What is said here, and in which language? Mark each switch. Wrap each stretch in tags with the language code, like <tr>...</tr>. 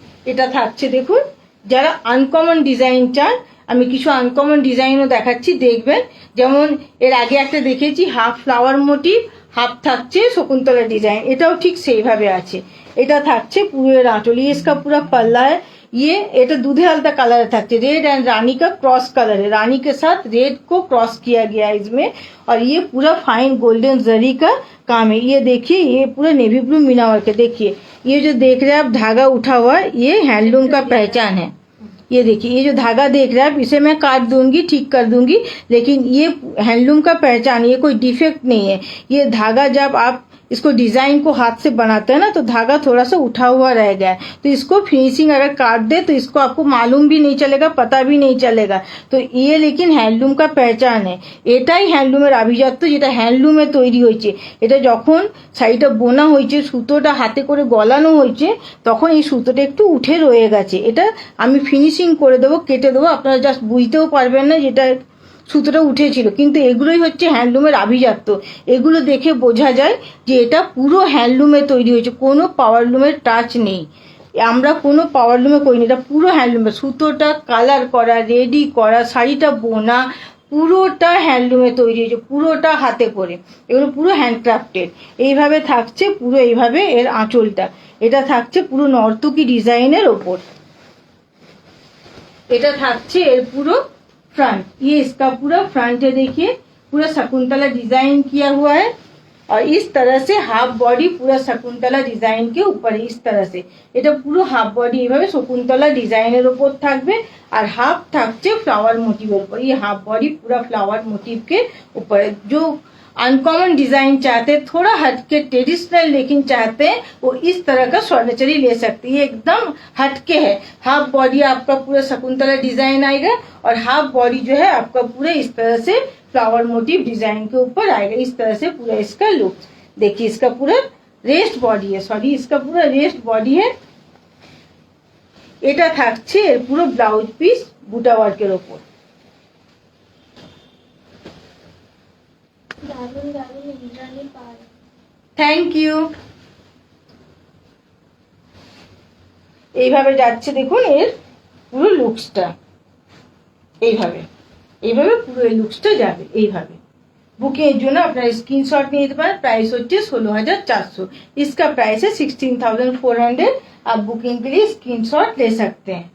<bn>এটা থাকছে দেখুন, যারা আনকমন ডিজাইন চান আমি কিছু আনকমন ডিজাইনও দেখাচ্ছি, দেখবেন। যেমন এর আগে একটা দেখেছি হাফ ফ্লাওয়ার মোটিভ, হাফ থাকছে শকুন্তলা ডিজাইন, এটাও ঠিক সেইভাবে আছে। এটা থাকছে পুরো এর</bn> <hi>आंचल, इसका पूरा पल्ला है।</hi> <bn>ये এটা দুধে আলতা কালারে থাকছে,</bn> <hi>रेड एंड रानी का क्रॉस कलर है, रानी के साथ रेड को क्रॉस किया गया है इसमें। और ये पूरा फाइन गोल्डन जरी का काम है। ये देखिए ये पूरा नेवी ब्लू मीना वर्क है। देखिए ये जो देख रहे हैं आप धागा उठा हुआ, ये हैंडलूम का पहचान है। ये देखिए ये जो धागा देख रहे हैं आप, इसे मैं काट दूंगी, ठीक कर दूंगी, लेकिन ये हैंडलूम का पहचान, ये कोई डिफेक्ट नहीं है। ये धागा जब आप इसको डिजाइन को हाथ से बनाते हैं ना तो धागा थोड़ा सा उठा हुआ रह गया है, तो इसको फिनिशिंग अगर काट दे तो इसको आपको मालूम भी नहीं चलेगा, पता भी नहीं चलेगा। तो ये लेकिन हैंडलूम का पहचान है।</hi> <bn>এটাই হ্যান্ডলুমের আভিজাত্য, যেটা হ্যান্ডলুমে তৈরি হয়েছে। এটা যখন শাড়িটা বোনা হয়েছে, সুতোটা হাতে করে গলানো হয়েছে, তখন এই সুতোটা একটু উঠে রয়ে গেছে। এটা আমি ফিনিশিং করে দেবো, কেটে দেবো, আপনারা জাস্ট বুঝতেও পারবেন না যেটা সুতোটা উঠেছিল। কিন্তু এগুলোই হচ্ছে হ্যান্ডলুমের আভিজাত্য। এগুলো দেখে বোঝা যায় যে এটা পুরো হ্যান্ডলুমে তৈরি হয়েছে, কোনো পাওয়ারলুমের টাচ নেই। আমরা কোনো পাওয়ারলুমে করিনি, এটা পুরো হ্যান্ডলুমে। সুতোটা কালার করা, রেডি করা, শাড়িটা বোনা, পুরোটা হ্যান্ডলুমে তৈরি হয়েছে, পুরোটা হাতে করে। এগুলো পুরো হ্যান্ডক্রাফটেড। এইভাবে থাকছে পুরো, এইভাবে এর আঁচলটা। এটা থাকছে পুরো নর্তকী ডিজাইনের ওপর। এটা থাকছে এর পুরো फ्रंट।</bn> <hi>ये इसका पूरा फ्रंट है, देखिए पूरा शकुंतला डिजाइन किया हुआ है। और इस तरह से हाफ बॉडी पूरा शकुंतला डिजाइन के ऊपर है। इस तरह से</hi> <bn>এটা পুরো হাফ বডি এইভাবে শকুন্তলা ডিজাইনের উপর থাকবে, আর হাফ থাকছে</bn> <hi>फ्लावर मोटिवेर ऊपर। ये हाफ बॉडी पूरा फ्लावर मोटिव के ऊपर। जो अनकॉमन डिजाइन चाहते हैं, थोड़ा हटके ट्रेडिशनल लेकिन चाहते हैं, वो इस तरह का स्वर्णचरी ले सकते हैं। ये एकदम हटके है। हाफ बॉडी आपका पूरा शकुंतला डिजाइन आएगा और हाफ बॉडी जो है आपका पूरा इस तरह से फ्लावर मोटिव डिजाइन के ऊपर आएगा। इस तरह से पूरा इसका लुक देखिए। इसका पूरा रेस्ट बॉडी है, सॉरी इसका पूरा रेस्ट बॉडी है।</hi> <bn>এটা থাকছে এর পুরো ব্লাউজ পিস বুটা ওয়ার্কের উপর। দারুণ দারুণ ইন্দ্রাণী পাল, থ্যাংক ইউ। এইভাবে যাচ্ছে দেখুন এর পুরো লুকসটা, এইভাবে এইভাবে পুরো এই লুকসটা যাবে এইভাবে। বুকিং এর জন্য আপনারা স্ক্রিনশট নিয়ে নিতে পারেন। প্রাইস হচ্ছে 16,400,</bn> <hi>इसका प्राइस है 16,400। आप बुकिंग के लिए स्क्रीनशॉट ले सकते हैं।</hi>